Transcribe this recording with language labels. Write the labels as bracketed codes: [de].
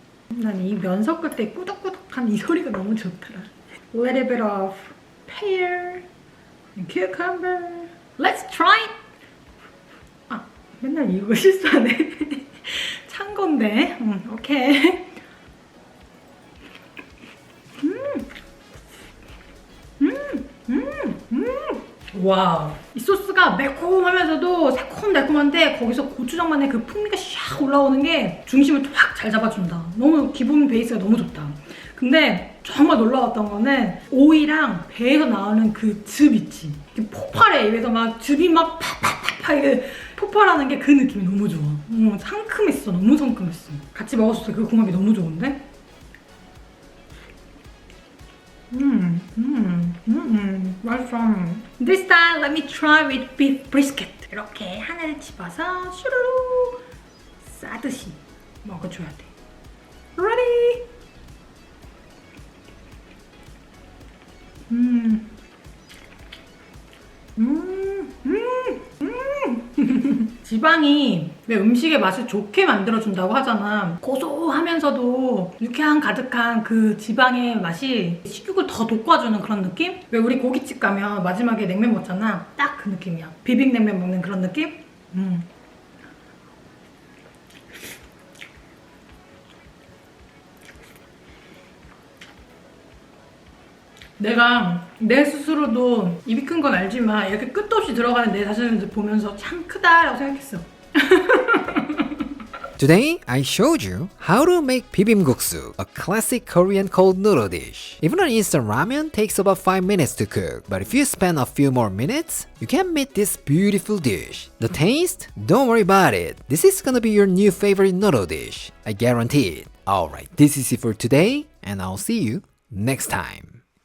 [ko] 난 이 면 섞을 때 꾸덕꾸덕한 이 소리가 너무 좋더라. [en] A little bit of pear and cucumber. Let's try it. [ko] 아, 맨날 이거 실수하네. 찬 건데. 오케이. 와우. 이 소스가 매콤하면서도 새콤달콤한데 거기서 고추장만의 그 풍미가 샥 올라오는 게 중심을 확 잘 잡아준다. 너무 기본 베이스가 너무 좋다. 근데 정말 놀라웠던 거는 오이랑 배에서 나오는 그 즙 있지. 폭발해. 입에서 막 즙이 막 팍팍팍팍 이게 폭발하는 게 그 느낌이 너무 좋아. 상큼했어. 너무 상큼했어. 같이 먹었을 때 그 궁합이 너무 좋은데? 맛있어. [en] This time let me try with beef brisket. [ko] 이렇게 하나를 집어서 슈루루 싸듯이 먹어줘야 돼. [en] Ready? [ko] 지방이 왜 음식의 맛을 좋게 만들어준다고 하잖아. 고소하면서도 유쾌한 가득한 그 지방의 맛이 식욕을 더 돋궈주는 그런 느낌? 왜 우리 고깃집 가면 마지막에 냉면 먹잖아. 딱 그 느낌이야. 비빔냉면 먹는 그런 느낌? 내가 내 스스로도 입이 큰 건 알지만 이렇게 끝도 없이 들어가는 내 자신을 보면서 참 크다라고 생각했어. [en] Today, I showed you how to make Bibim Guksu, a classic Korean cold noodle dish. Even an instant ramen takes about 5 minutes to cook, but if you spend a few more minutes, you can make this beautiful dish. The taste? Don't worry about it. This is gonna be your new favorite noodle dish. I guarantee it. Alright, this is it for today, and I'll see you next time.